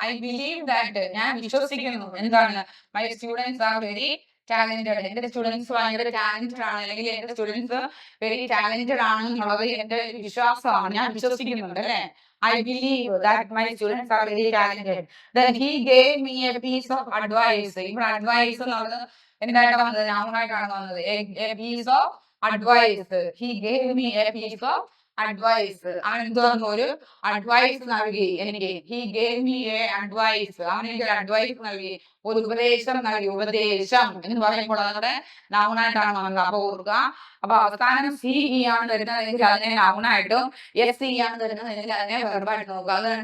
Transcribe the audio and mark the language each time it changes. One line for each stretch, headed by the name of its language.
English: I believe that,
Malayalam: ഞാൻ വിശ്വസിക്കുന്നു എന്താണ്,
English: my students are very talented,
Malayalam: എന്റെ സ്റ്റുഡൻസ് ഭയങ്കര ടാലന്റഡ് ആണ്, അല്ലെങ്കിൽ എന്റെ സ്റ്റുഡൻസ് വെരി ടാലന്റഡ് ആണ് എന്നുള്ളത് എന്റെ വിശ്വാസമാണ്, ഞാൻ വിശ്വസിക്കുന്നുണ്ട് അല്ലെ.
English: I believe that my students are very talented. Then he gave me a piece of advice.
Malayalam: ഇവിടെ അഡ്വൈസ് എന്നുള്ളത് എന്തായിട്ടാണ് വന്നത്, നൗണായിട്ടാണ് വന്നത്.
English: A piece of advice. He gave me a piece of advice.
Malayalam: അവൻ എന്തോന്നു, ഒരു അഡ്വൈസ് നൽകി എനിക്ക്.
English: he gave me a advice,
Malayalam: അവൻ എനിക്ക് ഒരു അഡ്വൈസ് നൽകി, ഒരു ഉപദേശം നൽകി. ഉപദേശം എന്ന് പറയുമ്പോൾ അതോടെ നൗണായിട്ടാണ് വന്നത്. അപ്പൊ ഓർക്കുക, അപ്പൊ അവസാനം സി ഇ ആണ് വരുന്നതെങ്കിൽ അതിനെ നൗണായിട്ടും എസ് ഇ ആണ് വരുന്നതെങ്കിൽ അതിനെ വെർബായിട്ട് നോക്കുക.